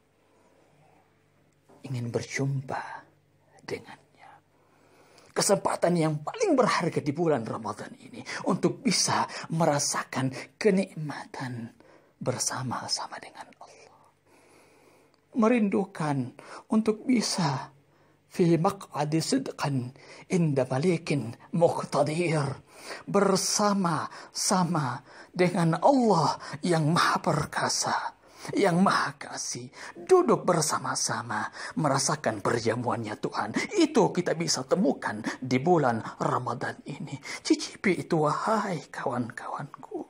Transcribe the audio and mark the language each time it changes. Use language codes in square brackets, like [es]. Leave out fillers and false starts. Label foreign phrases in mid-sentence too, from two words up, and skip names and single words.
[id] Ingin berjumpa dengannya. Kesempatan yang paling berharga di bulan Ramadan ini. Untuk bisa merasakan kenikmatan bersama-sama dengan Allah. Merindukan untuk bisa [ar] في مقعد صدق عند مليك مقتدر. [id] Bersama-sama dengan Allah yang maha perkasa, yang maha kasih. Duduk bersama-sama merasakan perjamuannya Tuhan. Itu kita bisa temukan di bulan Ramadan ini. Cicipi itu wahai kawan-kawanku.